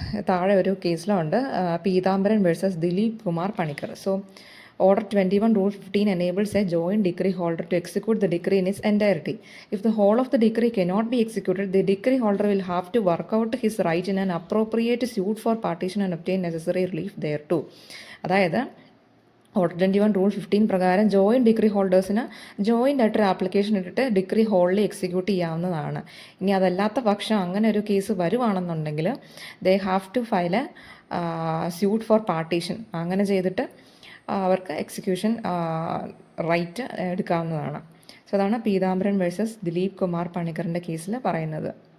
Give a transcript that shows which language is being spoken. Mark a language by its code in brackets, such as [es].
[ml] താഴെ ഒരു കേസിലുണ്ട്, Peethambaran versus Dileep Kumar Panicker. [en] So Order 21, Rule 15 enables a joint decree holder to execute the decree in its entirety. If the whole of the decree cannot be executed, the decree holder will have to work out his right in an appropriate suit for partition and obtain necessary relief thereto. [ml] അതായത് order 21 rule 15 പ്രകാരം joint degree ഹോൾഡേഴ്സിന് joint ആയിട്ടൊരു application ഇട്ടിട്ട് degree ഹോൾഡി execute ചെയ്യാവുന്നതാണ്. ഇനി അതല്ലാത്ത പക്ഷം അങ്ങനെ ഒരു case വരുവാണെന്നുണ്ടെങ്കിൽ [en] They have to file suit for partition. [ml] അങ്ങനെ ചെയ്തിട്ട് അവർക്ക് എക്സിക്യൂഷൻ റൈറ്റ് എടുക്കാവുന്നതാണ്. സോ അതാണ് പീതാംബരൻ വേഴ്സസ് ദിലീപ് കുമാർ പണിക്കറിൻ്റെ കേസിൽ പറയുന്നത്.